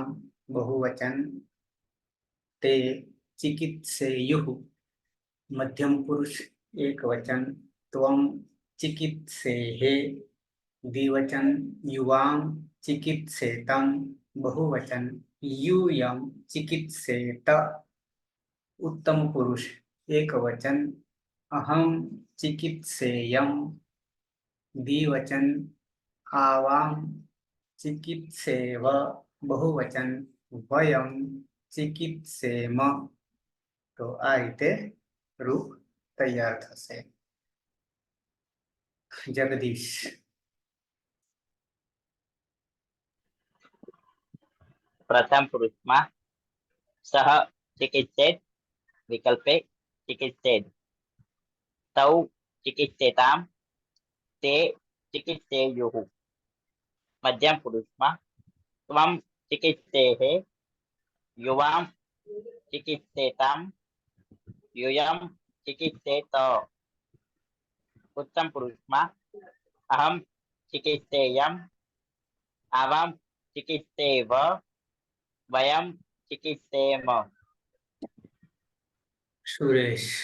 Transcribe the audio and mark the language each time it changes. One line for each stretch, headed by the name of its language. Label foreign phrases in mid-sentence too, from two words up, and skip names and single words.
Sanskrit: બહુવચન તે ચિકિત્સેયુઃ. મધ્યમ પુરુષ એક વચન ત્વમ ચિકિત્સેઃ. દ્વિવચન યુવામ ચિકિત્સેતમ. બહુવચન यूयम चिकित्सेत. उत्तम पुरुष एक वचन अहम चिकित्सेयम. द्विवचन आवाम चिकित्सेव. बहुवचन वयम चिकित्सेम.
Gujarati: તો આ રીતે રૂપ તૈયાર થશે. जगदीश.
Sanskrit: प्रथम पुरुषમાં સહ ચિકિત્સેત વિકલ્પે ચિકિત્સેદ. તૌ ચિકિત્સેતામ. તે ચિકિત્સેયુઃ. મધ્યમ પુરુષમાં ત્વમ ચિકિત્સેઃ. યુવામ ચિકિત્સેતામ. यूयम चिकित्सेत. उत्तम पुरुषમાં अहम चिकित्सेयम. आवाम चिकित्सेव. वयम चिकित्सेम. सुरेश.